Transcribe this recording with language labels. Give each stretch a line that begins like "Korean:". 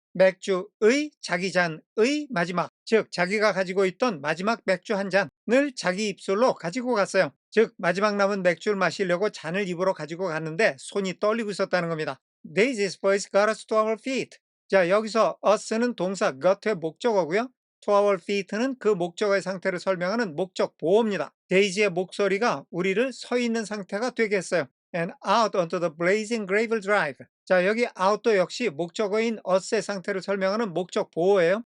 Korean: 맥주의 자기 잔의 마지막. 즉 자기가 가지고 있던 마지막 맥주 한 잔을 자기 입술로 가지고 갔어요. 즉 마지막 남은 맥주를 마시려고 잔을 입으로 가지고 갔는데 손이 떨리고 있었다는 겁니다.
English: Daisy's voice got us to our feet.
Korean: 자, 여기서 us는 동사 got의 목적어고요. to our feet는 그 목적어의 상태를 설명하는 목적 보어입니다. 데이지의 목소리가 우리를 서 있는 상태가 되게 했어요.
English: And out onto the blazing gravel drive.
Korean: 자, 여기 out도 역시 목적어인 us의 상태를 설명하는 목적 보어예요.